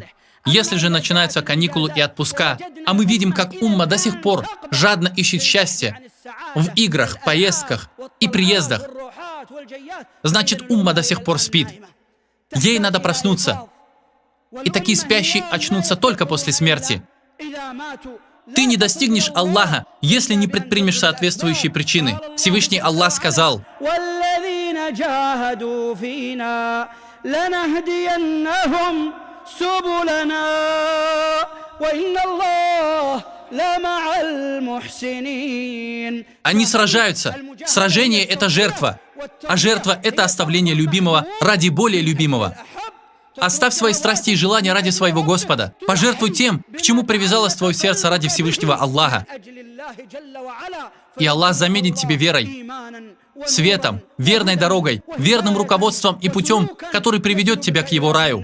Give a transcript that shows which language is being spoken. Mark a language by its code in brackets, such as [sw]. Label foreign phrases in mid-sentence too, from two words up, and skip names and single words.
[ru] Если же начинаются каникулы и отпуска, а мы видим, как умма до сих пор жадно ищет счастье в играх, поездках и приездах, значит, умма до сих пор спит. Ей надо проснуться. И такие спящие очнутся только после смерти. Ты не достигнешь Аллаха, если не предпримешь соответствующие причины. Всевышний Аллах сказал: [ar] سبلنا وإن الله لمع المحسنين. [ru] Они сражаются. Сражение — это жертва. А жертва — это оставление любимого ради более любимого. Оставь свои страсти и желания ради своего Господа. Пожертвуй тем, к чему привязалось твое сердце ради Всевышнего Аллаха. И Аллах заменит тебе верой, светом, верной дорогой, верным руководством и путем, который приведет тебя к Его раю.